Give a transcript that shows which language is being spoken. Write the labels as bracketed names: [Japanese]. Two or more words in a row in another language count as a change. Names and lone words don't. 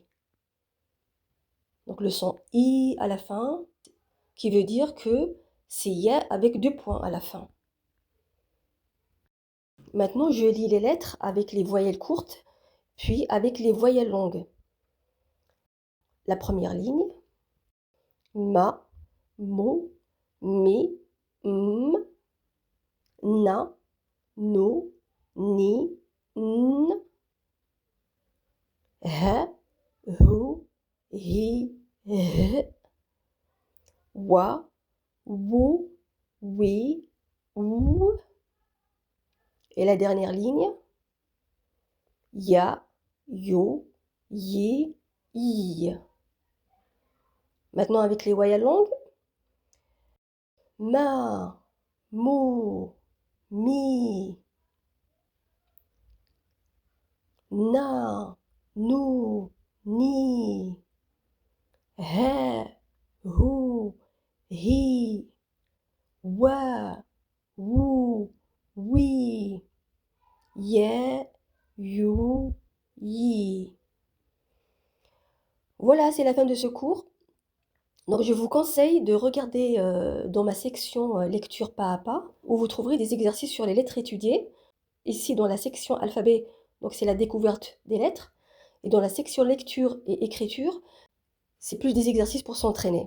[French] Donc le son i à la fin, qui veut dire que c'est ya avec 2 points à la fin. Maintenant, je lis les lettres avec les voyelles courtes, puis avec les voyelles longues. la première ligne. Ma, mo, mi, m, na, no, ni, n, h, hu, hi, h, wa, wou, wi, ou. Et la dernière ligne, ya, yo, yi, yi. Maintenant avec les voyelles longues, ma, mo, mi, na, nu, ni, he, hu, hi, wa, wu, wi, ye, you, yi. Voilà, c'est la fin de ce cours. Donc je vous conseille de regarder dans ma section lecture pas à pas, où vous trouverez des exercices sur les lettres étudiées. Ici dans la section alphabet, donc c'est la découverte des lettres. Et dans la section lecture et écriture, c'est plus des exercices pour s'entraîner.